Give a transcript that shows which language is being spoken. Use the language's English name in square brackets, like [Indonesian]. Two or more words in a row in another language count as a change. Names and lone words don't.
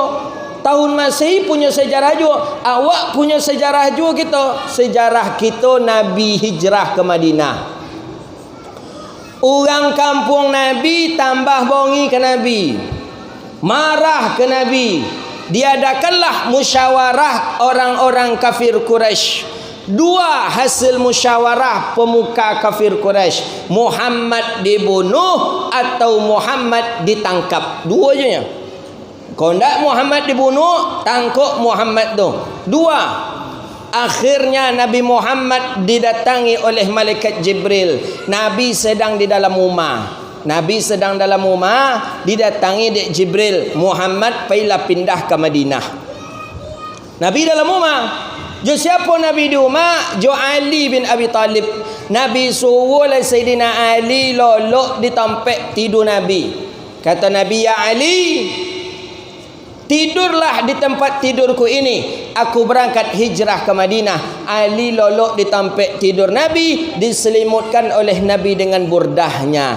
[Indonesian] Tahun Masehi punya sejarah juga. Awak punya sejarah juga kita. Sejarah kita Nabi hijrah ke Madinah. Orang kampung Nabi tambah bongi ke Nabi. Marah ke Nabi. Diadakanlah musyawarah orang-orang kafir Quraisy. 2 hasil musyawarah pemuka kafir Quraisy. Muhammad dibunuh atau Muhammad ditangkap. 2 je nya. Kalau tidak Muhammad dibunuh, tangkap Muhammad tu. 2. Akhirnya Nabi Muhammad didatangi oleh malaikat Jibril. Nabi sedang di dalam rumah. Didatangi dek Jibril. Muhammad pailah pindah ke Madinah. Nabi dalam rumah. Jo siapa Nabi di rumah? Jo Ali bin Abi Talib. Nabi suruh oleh Sayyidina Ali lolok di tempat tidur Nabi. Kata Nabi, ya Ali, tidurlah di tempat tidurku ini. Aku berangkat hijrah ke Madinah. Ali lolok di tempat tidur Nabi, diselimutkan oleh Nabi dengan burdahnya.